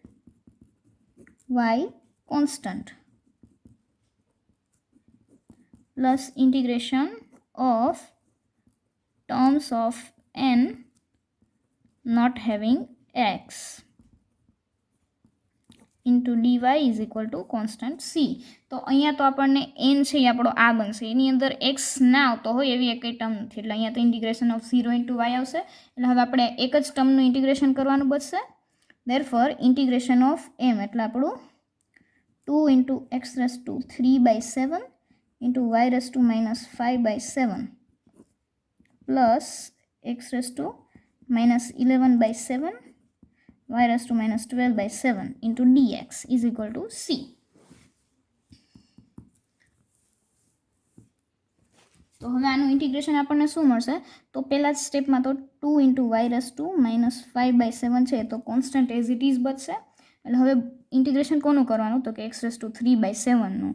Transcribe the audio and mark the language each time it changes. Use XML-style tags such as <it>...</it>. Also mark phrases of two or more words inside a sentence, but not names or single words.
<en>y constant plus integration of terms of n not having x into dy is equal to constant c.</en> <gu>તો અહીંયા તો આપણને n છે એ આપણો આ બનશે એની અંદર x ના આવતો હોય એવી એક ટર્મ નથી એટલે અહીંયા તો</gu> <en>integration of 0 into y</en> <gu>આવશે એટલે હવે આપણે એક જ ટર્મનું ઇન્ટિગ્રેશન કરવાનું બચશે.</gu> <en>therefore integration of m</en> <gu>એટલે આપણું</gu> <en>2 into x raised to 3 by 7 into y raised to minus 5 by 7 plus x raised to minus 11 by 7 y raised to minus 12 by 7 into dx is equal to c.</en> <gu>તો હવે આનું ઇન્ટિગ્રેશન આપણને શું મળશે? તો પહેલા જ સ્ટેપમાં તો 2 × y−5/7 છે, તો કોન્સ્ટન્ટ</gu> <en>as it is</en> <gu>બચશે. એટલે હવે ઇન્ટિગ્રેશન કોનું કરવાનું? તો કે x3/7નું.</gu>